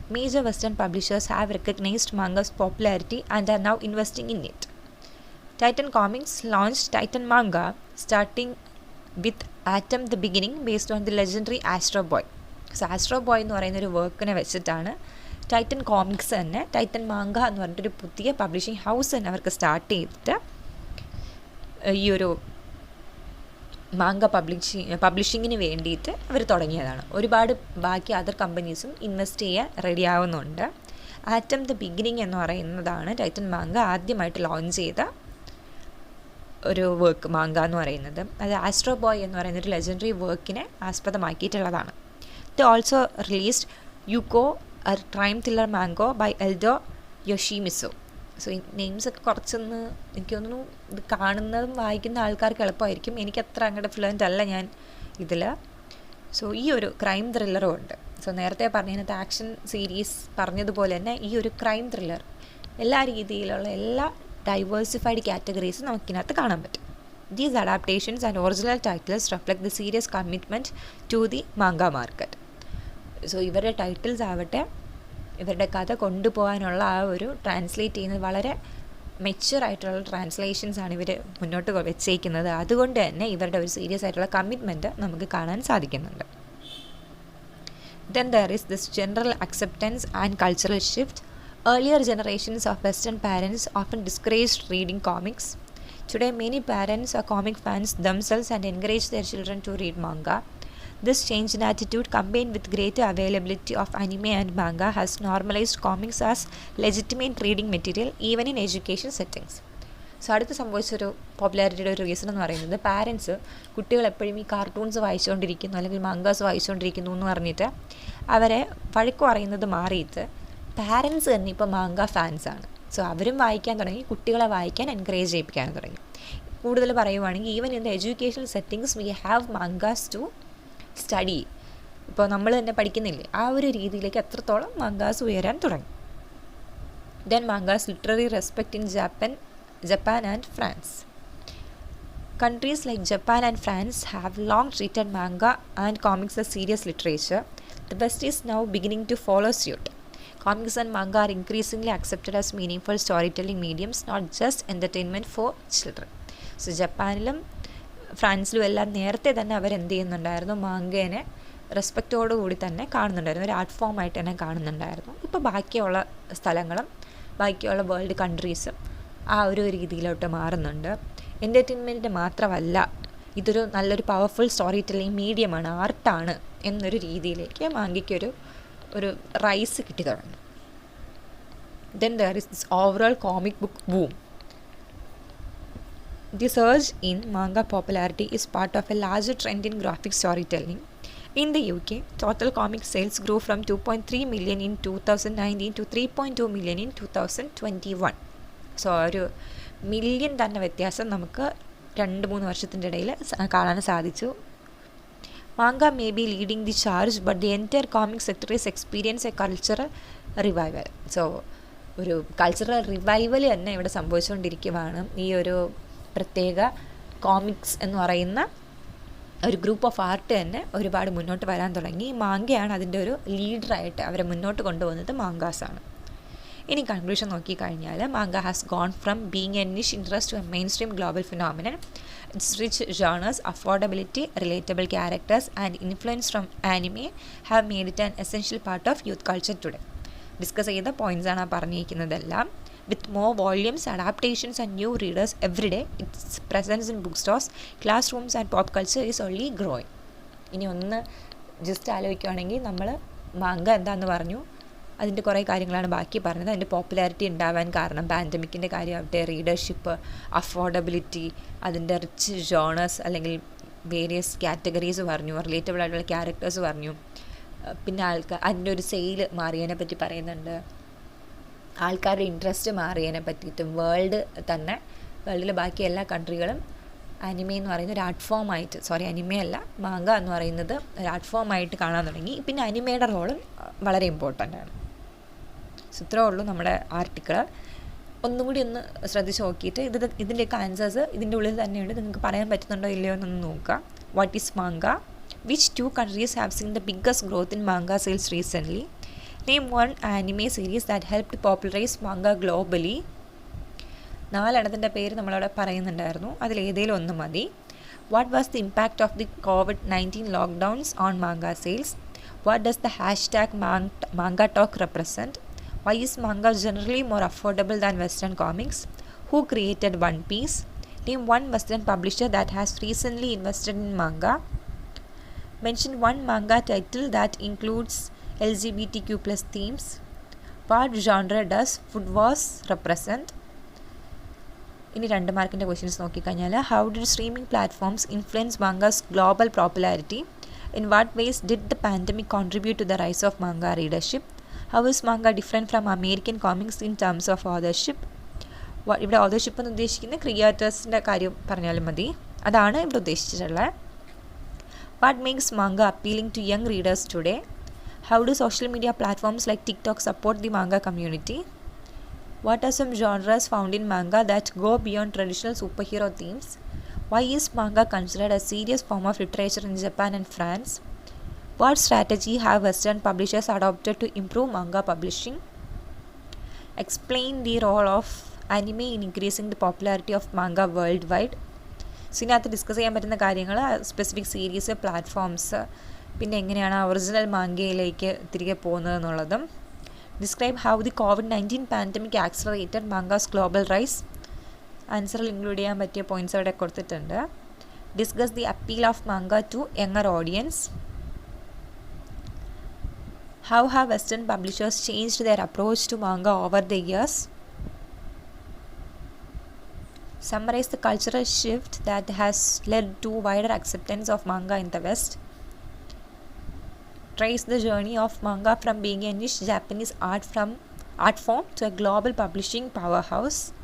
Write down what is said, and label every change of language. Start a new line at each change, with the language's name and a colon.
English: Major Western publishers have recognized manga's popularity and are now investing in it. Titan Comics launched Titan Manga, starting with Atom the Beginning based on the legendary Astro Boy.
Malayalam: So Astro Boy എന്ന് പറയുന്നൊരു വർക്കിനെ വെച്ചിട്ടാണ് Titan comics തന്നെ Titan manga എന്ന് പറഞ്ഞിട്ടൊരു പുതിയ publishing house തന്നെ അവർക്ക് സ്റ്റാർട്ട് ചെയ്തിട്ട് ഈ ഒരു മാങ്ക പബ്ലിഷിങ്ങിന് വേണ്ടിയിട്ട് അവർ തുടങ്ങിയതാണ്. ഒരുപാട് ബാക്കി അതർ കമ്പനീസും ഇൻവെസ്റ്റ് ചെയ്യാൻ റെഡി ആവുന്നുണ്ട്. ആറ്റം ദ ബിഗിനിങ് എന്ന് പറയുന്നതാണ് ടൈറ്റൻ മാങ്ക ആദ്യമായിട്ട് ലോഞ്ച് ചെയ്ത ഒരു വർക്ക് മാങ്ക എന്ന് പറയുന്നത്. അത് ആസ്ട്രോ ബോയ് എന്ന് പറയുന്ന ഒരു ലെജൻഡറി വർക്കിനെ ആസ്പദമാക്കിയിട്ടുള്ളതാണ്. The also released UCO A crime thriller mango by Eldho യോഷിമിസോ. So ഈ നെയിംസൊക്കെ കുറച്ചൊന്ന് എനിക്ക് തോന്നുന്നു ഇത് കാണുന്നതും വായിക്കുന്ന ആൾക്കാർക്ക് എളുപ്പമായിരിക്കും. എനിക്കത്ര അങ്ങോട്ട് ഫ്ലുവൻ്റ് അല്ല ഞാൻ ഇതിൽ. സോ ഈ ഒരു ക്രൈം ത്രില്ലറും ഉണ്ട്. സോ നേരത്തെ പറഞ്ഞതിനകത്ത് ആക്ഷൻ സീരീസ് പറഞ്ഞതുപോലെ തന്നെ ഈ ഒരു ക്രൈം ത്രില്ലർ എല്ലാ രീതിയിലുള്ള എല്ലാ ഡൈവേഴ്സിഫൈഡ് കാറ്റഗറീസും നമുക്കിനകത്ത് കാണാൻ പറ്റും.
English: These adaptations and original titles reflect the serious commitment to the manga market.
Malayalam: So ഇവരുടെ ടൈറ്റിൽസ് ആവട്ടെ ഇവരുടെ കഥ കൊണ്ടുപോകാനുള്ള ആ ഒരു ട്രാൻസ്ലേറ്റ് ചെയ്യുന്നത് വളരെ മെച്യൂർ ആയിട്ടുള്ള ട്രാൻസ്ലേഷൻസാണ് ഇവർ മുന്നോട്ട് വെച്ചേക്കുന്നത്. അതുകൊണ്ട് തന്നെ ഇവരുടെ ഒരു സീരിയസ് ആയിട്ടുള്ള കമ്മിറ്റ്മെൻറ്റ് നമുക്ക് കാണാൻ സാധിക്കുന്നുണ്ട്.
English: Then there is this general acceptance and cultural shift. Earlier generations of Western parents often discouraged reading comics. Today many parents are comic fans themselves and encourage their children to read manga. This change in attitude, combined with greater availability of anime and manga, has normalized comics as legitimate reading material even in education settings.
Malayalam: So അടുത്ത് സംഭവിച്ചൊരു പോപ്പുലാരിറ്റിയുടെ ഒരു reason എന്ന് പറയുന്നത് parents കുട്ടികൾ എപ്പോഴും ഈ cartoons വായിച്ചുകൊണ്ടിരിക്കുന്നു അല്ലെങ്കിൽ മങ്കാസ് വായിച്ചുകൊണ്ടിരിക്കുന്നു എന്ന് പറഞ്ഞിട്ട് അവരെ വഴക്ക് പറയുന്നത് മാറിയിട്ട് പാരൻസ് തന്നെ ഇപ്പോൾ മാങ്ക ഫാൻസാണ്. സോ അവരും വായിക്കാൻ തുടങ്ങി, കുട്ടികളെ വായിക്കാൻ എൻകറേജ് ചെയ്യിപ്പിക്കാൻ തുടങ്ങി. കൂടുതൽ പറയുവാണെങ്കിൽ
English: Even in the educational settings we have mangas to study.
Malayalam: ഇപ്പോൾ നമ്മൾ തന്നെ പഠിക്കുന്നില്ലേ, ആ ഒരു രീതിയിലേക്ക് എത്രത്തോളം മങ്കാസ് ഉയരാൻ തുടങ്ങി.
English: Then mangas literary respect in Japan and France. Countries like Japan and France have long treated manga and comics as serious literature. The West is now beginning to follow suit. Comics and manga are increasingly accepted as meaningful storytelling mediums, not just entertainment for children.
Malayalam: So ജപ്പാനിലും ഫ്രാൻസിലും എല്ലാം നേരത്തെ തന്നെ അവരെന്ത് ചെയ്യുന്നുണ്ടായിരുന്നു, മാങ്കേനെ റെസ്പെക്റ്റോടുകൂടി തന്നെ കാണുന്നുണ്ടായിരുന്നു, ഒരു art ഫോമായിട്ട് തന്നെ കാണുന്നുണ്ടായിരുന്നു. ഇപ്പോൾ ബാക്കിയുള്ള സ്ഥലങ്ങളും ബാക്കിയുള്ള വേൾഡ് കൺട്രീസും ആ ഒരു രീതിയിലോട്ട് മാറുന്നുണ്ട്. എൻ്റർടൈൻമെൻറ്റ് മാത്രമല്ല, ഇതൊരു നല്ലൊരു പവർഫുൾ സ്റ്റോറി ടെല്ലിങ് മീഡിയമാണ്, ആർട്ടാണ് എന്നൊരു രീതിയിലേക്ക് മാങ്കയ്ക്കൊരു റൈസ് കിട്ടി തുടങ്ങി.
English: Then there is this overall comic book boom. The surge in manga popularity is part of a larger trend in graphic storytelling. In the UK, total comic sales grew from 2.3 million in 2019 to 3.2 million in 2021.
Malayalam: So ഒരു million തന്നെ വ്യത്യാസം നമുക്ക് 2-3 വർഷത്തിൻ്റെ ഇടയിൽ കാണാൻ സാധിച്ചു.
English: Manga may be leading the charge, but the entire comic sector is experience a cultural revival.
Malayalam: So ഒരു cultural revival തന്നെ ഇവിടെ സംഭവിച്ചുകൊണ്ടിരിക്കുകയാണ്. ഈ ഒരു പ്രത്യേക കോമിക്സ് എന്ന് പറയുന്ന ഒരു ഗ്രൂപ്പ് ഓഫ് ആർട്ട് തന്നെ ഒരുപാട് മുന്നോട്ട് വരാൻ തുടങ്ങി. മാങ്കയാണ് അതിൻ്റെ ഒരു ലീഡറായിട്ട് അവരെ മുന്നോട്ട് കൊണ്ടുപോകുന്നത് മാങ്കാസാണ്. ഇനി കൺക്ലൂഷൻ നോക്കിക്കഴിഞ്ഞാൽ
English: Manga has gone from being a niche interest to a mainstream global phenomenon. Its rich genres, affordability, relatable characters and influence from anime have made it an essential part of youth culture today.
Malayalam: Discuss ചെയ്ത പോയിൻറ്റ്സാണ് ആ പറഞ്ഞിരിക്കുന്നതെല്ലാം.
English: With more volumes, adaptations and new readers every day, its presence in bookstores, classrooms and pop culture is only growing.
Malayalam: ഇനി ഒന്ന് just ആലോചിക്കുകയാണെങ്കിൽ നമ്മൾ manga എന്താണെന്ന് പറഞ്ഞു, അതിൻ്റെ കുറേ കാര്യങ്ങളാണ് ബാക്കി പറഞ്ഞത്. അതിൻ്റെ പോപ്പുലാരിറ്റി ഉണ്ടാവാൻ കാരണം പാൻഡമിക്കിൻ്റെ കാര്യമാവട്ടെ, റീഡർഷിപ്പ്, അഫോർഡബിലിറ്റി, അതിൻ്റെ റിച്ച് ജോണേഴ്സ് അല്ലെങ്കിൽ വേരിയസ് കാറ്റഗറീസ് പറഞ്ഞു, റിലേറ്റബിൾ ആയിട്ടുള്ള ക്യാരക്ടേഴ്സ് പറഞ്ഞു, പിന്നെ അതിൻ്റെ ഒരു സെയിൽ മാറിയതിനെ പറ്റി പറയുന്നുണ്ട്. ആൾക്കാരുടെ ഇൻട്രസ്റ്റ് മാറിയതിനെ പറ്റിയിട്ടും വേൾഡിലെ ബാക്കി എല്ലാ കൺട്രികളും അനിമെ എന്ന് പറയുന്ന ഒരു ആർട്ട് ഫോമായിട്ട്, അനിമെ അല്ല, മാങ്ക എന്ന് പറയുന്നത് ഒരു ആർട്ട് ഫോമായിട്ട് കാണാൻ തുടങ്ങി. പിന്നെ അനിമയുടെ റോളും വളരെ ഇമ്പോർട്ടൻ്റ് ആണ്. ഇത്രേ ഉള്ളൂ നമ്മുടെ ആർട്ടിക്കിൾ. ഒന്നും കൂടി ഒന്ന് ശ്രദ്ധിച്ച് നോക്കിയിട്ട് ഇതിൻ്റെയൊക്കെ ആൻസേഴ്സ് ഇതിൻ്റെ ഉള്ളിൽ തന്നെയുണ്ട്. നിങ്ങൾക്ക് പറയാൻ പറ്റുന്നുണ്ടോ ഇല്ലയോ എന്നൊന്ന് നോക്കുക.
English: What is manga? Which 2 countries have seen the biggest growth in manga sales recently? Name one anime series that helped popularize manga globally.
Malayalam: 4 എണ്ണത്തിൻ്റെ പേര് നമ്മളവിടെ പറയുന്നുണ്ടായിരുന്നു, അതിലേതെങ്കിലും ഒന്ന് മതി.
English: What was the impact of the COVID-19 lockdowns on manga sales? What does the #, manga talk represent? Why is manga generally more affordable than Western comics? Who created One Piece? Name one Western publisher that has recently invested in manga. Mention one manga title that includes LGBTQ+ themes. What genre does Food Wars represent?
Malayalam: ഇനി 2 മാർക്കിൻ്റെ questions നോക്കിക്കഴിഞ്ഞാൽ,
English: How did streaming platforms influence manga's global popularity? In what ways did the pandemic contribute to the rise of manga readership? How is manga different from American comics in terms of authorship?
Malayalam: ഇവിടെ authorship എന്ന് ഉദ്ദേശിക്കുന്ന ക്രിയേറ്റേഴ്സിൻ്റെ കാര്യം പറഞ്ഞാലും മതി, അതാണ് ഇവിടെ ഉദ്ദേശിച്ചിട്ടുള്ളത്.
English: What makes manga appealing to young readers today? How do social media platforms like TikTok support the manga community? What are some genres found in manga that go beyond traditional superhero themes? Why is manga considered a serious form of literature in Japan and France? What strategy have Western publishers adopted to improve manga publishing? Explain the role of anime in increasing the popularity of manga worldwide.
Malayalam: ഇതിനകത്ത് discuss ചെയ്യാൻ പറ്റുന്ന കാര്യങ്ങൾ specific series, platforms, പിന്നെ എങ്ങനെയാണ് original മാങ്കയിലേക്ക് തിരികെ പോകുന്നത് എന്നുള്ളതും.
English: Describe how the COVID-19 pandemic accelerated manga's global rise.
Malayalam: ആൻസറിൽ include ചെയ്യാൻ പറ്റിയ പോയിൻറ്റ്സ് അവിടെ കൊടുത്തിട്ടുണ്ട്.
English: Discuss the appeal of manga to younger audience. How have Western publishers changed their approach to manga over the years? Summarize the cultural shift that has led to wider acceptance of manga in the West. Trace the journey of manga from being a niche Japanese art form to a global publishing powerhouse.